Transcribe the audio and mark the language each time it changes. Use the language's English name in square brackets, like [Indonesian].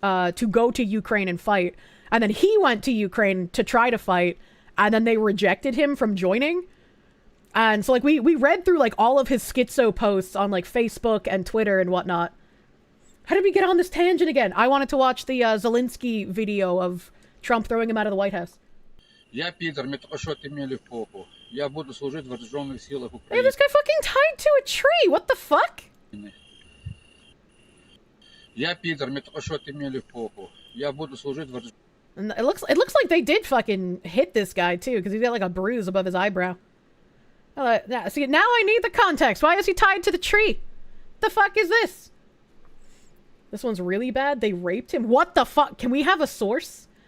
[English] To go to Ukraine and fight. And then he went to Ukraine to try to fight. And then they rejected him from joining. And so like we read through like all of his schizo posts on like Facebook and Twitter and whatnot. How did we get on this tangent again? I wanted to watch the Zelenskyy video of Trump throwing him out of the White House. [Russian] Я пидор, мне только что отымели в попу. Я буду служить в вооруженных силах [English] Hey, [Russian] Украины. [English] this guy fucking tied to a tree. What the fuck? [Russian] Я пидор, мне только что отымели в попу. Я буду служить в вооруженных. [English] And it looks like they did fucking hit this guy too, because he's got like a bruise above his eyebrow. Yeah, see, now I need the context. Why is he tied to the tree? The fuck is this? This one's really bad. They raped him. What the fuck? Can we have a source?